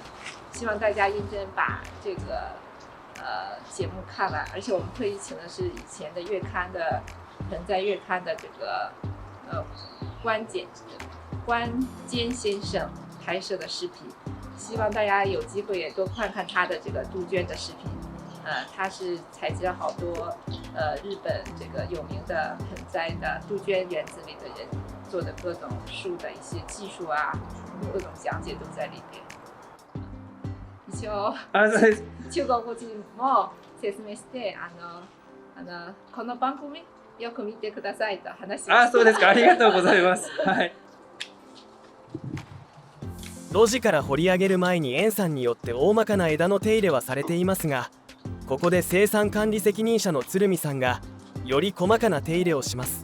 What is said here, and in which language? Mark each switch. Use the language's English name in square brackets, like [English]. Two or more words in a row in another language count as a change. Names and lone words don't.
[Chinese] 希望大家认真把这个节目看完，而且我们特意请的是以前的月刊的人在月刊的这个关坚先生拍摄的视频，希望大家有机会也多看看他的这个杜鹃的视频。他是采集了好多日本这个有名的盆栽的杜鹃园子里的人做的各种树的一些技术啊，各种讲解都在里面。 [Japanese] 一応中国人も説明してこの番組よく見てくださいと話しました。そうですか。ありがとうございます。はい。路地から掘り上げる前に円さんによって大まかな枝の手入れはされていますが、ここで生産管理責任者の鶴見さんがより細かな手入れをします。